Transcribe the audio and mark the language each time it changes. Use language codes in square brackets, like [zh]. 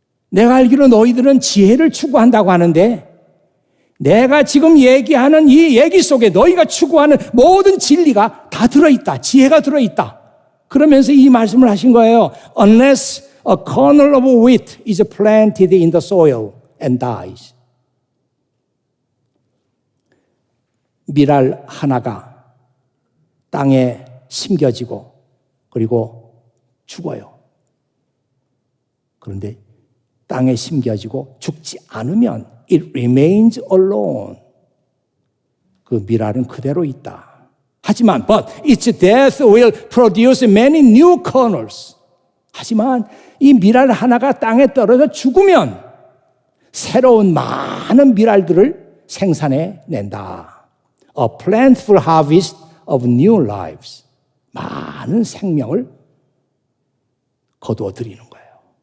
[ko] 내가 알기로 너희들은 지혜를 추구한다고 하는데 내가 지금 얘기하는 이 얘기 속에 너희가 추구하는 모든 진리가 다 들어있다. 지혜가 들어있다. 그러면서 이 말씀을 하신 거예요. [en] Unless a kernel of wheat is planted in the soil and dies. [ko] 미랄 하나가 땅에 심겨지고 그리고 죽어요. 그런데 땅에 심겨지고 죽지 않으면 [en] it remains alone. [ko] 그 미랄은 그대로 있다. 하지만 [en] but its death will produce many new kernels. [ko] 하지만 이 미랄 하나가 땅에 떨어져 죽으면 새로운 많은 미랄들을 생산해 낸다. [en] A plentiful harvest, of new lives. [ko] 많은 생명을 거두어 드리는 거예요.